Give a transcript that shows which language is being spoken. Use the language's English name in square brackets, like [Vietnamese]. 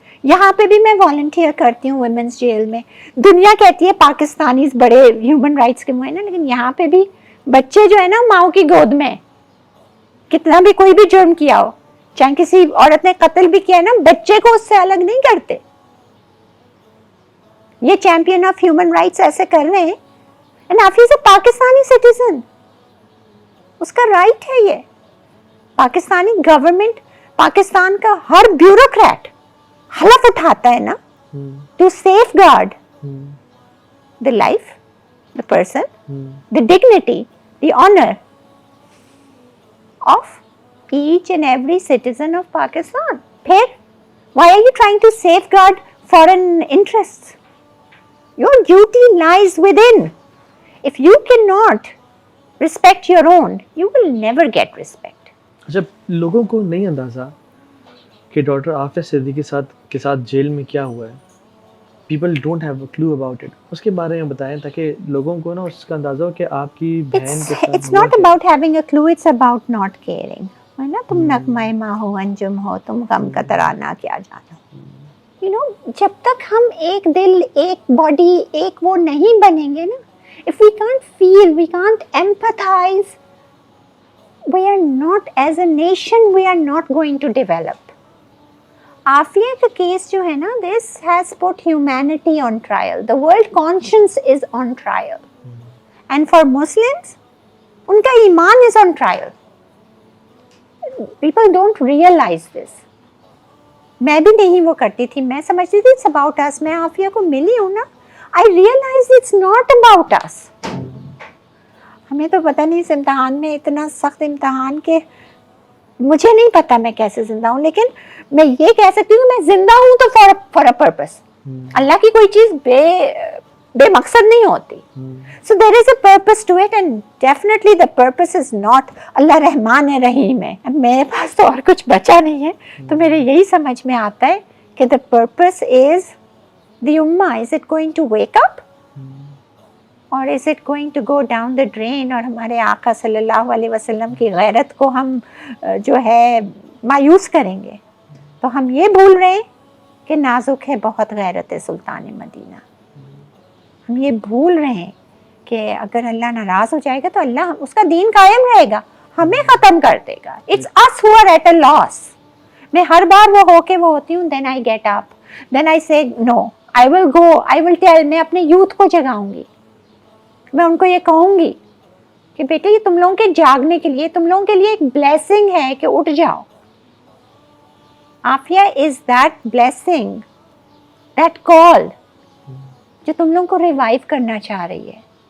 [Urdu] یہاں پہ بھی میں والنٹیئر کرتی ہوں ویمنس جیل میں. دنیا کہتی ہے پاکستانی بڑے ہیومن رائٹس کے ہوئے نا، لیکن یہاں پہ بھی بچے جو ہے نا ماؤں کی گود میں، کتنا بھی کوئی بھی جرم کیا ہو، چاہے کسی عورت نے قتل بھی کیا ہے نا، بچے کو اس سے الگ نہیں کرتے. یہ چیمپئن آف ہیومن رائٹس ایسے کر رہے ہیں. [English] and Aafia is a Pakistani citizen, [Urdu] اس کا رائٹ ہے. یہ پاکستانی گورنمنٹ، پاکستان کا ہر بیوروکریٹ حلف اٹھاتا ہے نا [English] To safeguard the life, the person, the dignity, the honor of each and every citizen of Pakistan. پھر why are you trying to safeguard foreign interests? Your duty lies within. If you cannot respect your own, you will never get respect. [Urdu] اچھا، لوگوں کو نہیں اندازہ کہ doctor Aafia Siddiqui کے ساتھ jail میں کیا ہوا ہے. [English] People don't have a clue about it. [Urdu] اس کے بارے میں بتائیں تاکہ لوگوں کو نا اس کا اندازہ ہو کہ آپ کی بہن کے ساتھ [English] It's not about having a clue, it's about not caring. [Urdu] ہے نا، تم نغمہ ماں ہو انجم ہو، تم غم کا ترانہ کیا جانا. [English] You know, [Urdu] جب تک ہم ایک دل، ایک باڈی، ایک وہ نہیں بنیں گے نا، [English] if we can't feel, we can't empathize, we are not, as a nation, we are not going to develop. [Urdu] Aafia کا کیس جو ہے نا، [English] this has put humanity on trial. The world conscience is on trial. And for Muslims, [Urdu] ان کا ایمان [English] is on trial. People don't realize this. [Urdu] میں بھی نہیں وہ کرتی تھی، میں سمجھتی تھی [English] it's about us. [Urdu] میں عافیہ کو ملی ہوں نا، [English] I realized it's not about us. [Urdu] ہمیں تو پتہ نہیں اس امتحان میں، اتنا سخت امتحان کہ مجھے نہیں پتا میں کیسے زندہ ہوں، لیکن میں یہ کہہ سکتی ہوں کہ میں زندہ ہوں تو [English] For a purpose. [Urdu] اللہ کی کوئی چیز بے مقصد نہیں ہوتی. [English] So there is a purpose to it, and definitely the purpose is not [Urdu] اللہ رحمان ہے رحیم ہے. اب میرے پاس تو اور کچھ بچا نہیں ہے، تو میرے یہی سمجھ میں آتا ہے کہ [English] the purpose is the ummah. Is it going to wake up? [Urdu] اور [English] is it going to go down the drain؟ [Urdu] اور ہمارے آقا صلی اللہ علیہ وسلم کی غیرت کو ہم جو ہے مایوس کریں گے. تو ہم یہ بھول رہے ہیں کہ نازک ہے بہت غیرت سلطان مدینہ. ہم یہ بھول رہے ہیں کہ اگر اللہ ناراض ہو جائے گا تو اللہ اس کا دین قائم رہے گا، ہمیں ختم کر دے گا. [English] It's us who are at a loss. [Urdu] میں ہر بار وہ ہو کے وہ ہوتی ہوں، [English] then I get up, then I say no, I will go, I will tell. [Urdu] میں اپنے یوتھ کو جگاؤں گی، میں ان کو یہ کہوں گی کہ بیٹے یہ تم لوگوں کے جاگنے کے لیے، تم لوگوں کے لیے ایک بلیسنگ ہے کہ اٹھ جاؤ. Aafia [English] is that blessing, that call [Urdu] جو تم لوگوں کو ریوائیو کرنا چاہ رہی ہے.